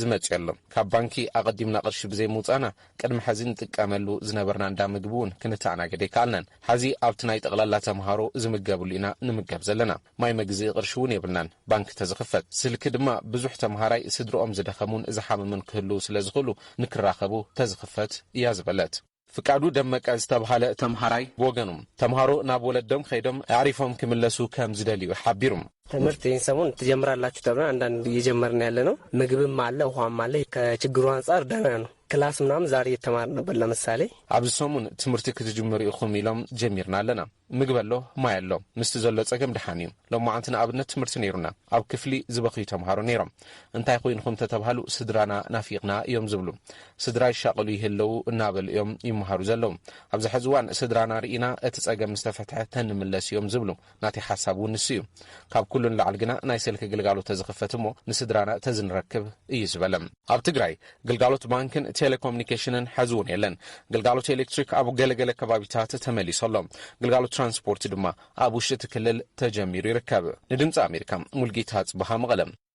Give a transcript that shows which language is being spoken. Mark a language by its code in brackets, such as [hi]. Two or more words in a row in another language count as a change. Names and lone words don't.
[ti] መጽ ኣሎ ካብ ባንኪ ኣቀዲምና ቅርሺ ብዘይ ምውጻና ቅድሚ ሕዚ ንጥቀመሉ ዝነበርና እንዳ ምግቢ እውን ክንተኣናገደ ይከኣልናን ሕዚ ኣብቲ ናይ ጠቕላላ ተምሃሮ ዝምገብሉ ኢና ንምገብ ዘለና ማይ መግዝኢ ቅርሺ እውን የብልናን ባንኪ ተዝኽፈት ስልክ ድማ ብዙሕ ተምሃራይ ስድሮኦም ዝደኸሙን ዝሓመሙን ክህሉ ስለ ዝኽእሉ ንክራኸቡ ተዝኽፈት እያ ዝበለት ፍቃዱ ደመቀ ዝተባሃለ ተምሃራይ ወገኑ ተምሃሮ ናብ ወለዶም ከይዶም አሪፎም ክምለሱ ከም ዝደልዩ ሓቢሩም [am] ትምህርት ሰሞን ትጀምራላችሁ ተብለን አንዳንድ እየጀመርን ያለ ነው ምግብም አለ ውሃም አለ ከችግሩ አንፃር ደህና ነው ክላስ ምናምን ዛሬ እየተማርን ነበር ለምሳሌ [ti] ኣብዚ ሰሞን ትምህርቲ ክትጅምሩ ኢኹም ኢሎም ጀሚርና ኣለና ምግብ ኣሎ ማይ ኣሎ ምስቲ ዘሎ ጸገም ድሓን እዩ ሎማዓንትና ኣብነት ትምህርቲ ነይሩና ኣብ ክፍሊ ዝበኽዩ ተምሃሮ ነይሮም እንታይ ኮይንኩም ተተባሃሉ ስድራና ናፊቕና እዮም ዝብሉ ስድራ ይሻቀሉ ይህለው እናበሉ እዮም ይመሃሩ ዘለው ኣብዚ ሕዚ እዋን ስድራና ርኢና እቲ ጸገም ዝተፈትሐ ተንምለስ እዮም ዝብሉ ናቲ ሓሳብ እውን ንሱ እዩ ካብ ኩሉን ላዕል ግና ናይ ስልክ ግልጋሎት ተዝኽፈት እሞ ንስድራና ተዝንረክብ እዩ ዝበለም ኣብ ትግራይ ግልጋሎት ባንክን ቴሌኮሙኒኬሽንን ሕዚ እውን የለን ግልጋሎት ኤሌክትሪክ ኣብ ገለገለ ከባቢታት ተመሊሱ ኣሎ ግልጋሎት ትራንስፖርት ድማ ኣብ ውሽጢ ክልል ተጀሚሩ ይርከብ ንድምፂ ኣሜሪካ ሙልጌታ ጽባሃ መቐለም